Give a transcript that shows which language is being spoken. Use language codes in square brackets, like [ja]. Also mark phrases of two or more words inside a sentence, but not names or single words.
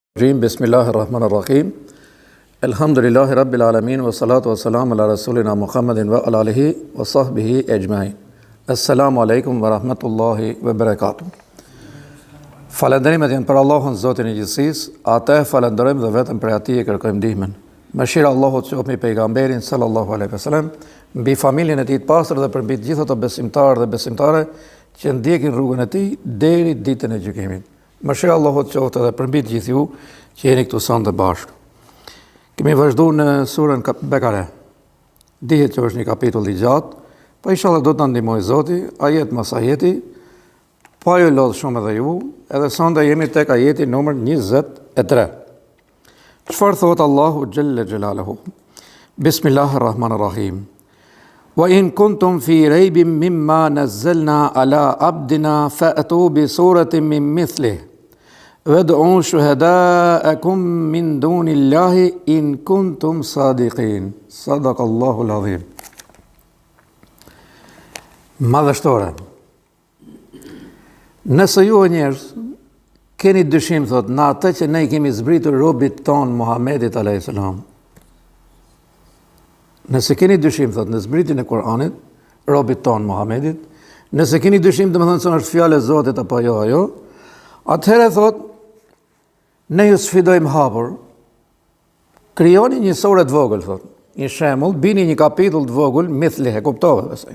[ar] بسم الله الرحمن الرحيم. الحمد لله رب العالمين. والصلاة والسلام على رسولنا محمد وعلى آله وصحبه أجمعين. السلام عليكم ورحمة الله وبركاته. [sq] Falenderimet janë për Allahun, Zotin e gjithësisë, atë falenderojmë dhe vetëm për atij e kërkojmë ndihmën. Mëshira e Allahut qoftë mbi pejgamberin [ar] صلى الله عليه وسلم, [sq] mbi familjen e tij të pastër dhe për mbi të gjithë ato besimtarë dhe besimtare që ndjekin rrugën e tij deri ditën e gjykimit. Mëshira Allahut qoftë edhe për mbi të gjithë ju që jeni këtu sonte bashkë. Kemi vazhduar në surën Bekare. Dihet që është një kapitull i gjatë, po inshallah do të na ndihmojë Zoti, ajet mas ajeti, pa ju lodh shumë edhe ju, edhe sonte jemi tek ajeti numër 23. Çfarë thot Allahu [ar] جل جلاله? بسم الله الرحمن الرحيم. وإن كنتم في ريب مما نزلنا على عبدنا فأتوا بسورة من مثله وادعوا شهداءكم من دون الله إن كنتم صادقين صدق الله العظيم. [sq] Madhështore. Nëse ju njerëz keni dyshim thot në atë që ne kemi zbritur robit ton Muhamedit [ar] عليه السلام. [sq] Nëse keni dyshim thot në zbritjen e Kuranit, robit ton Muhamedit, nëse keni dyshim domethënë se është fjalë e Zotit apo jo, atëherë thot ne ju sfidojmë hapur, krijoni një sure të vogël, thot, një shembull, bini një kapitull të vogël, mithli, e kuptove besoj.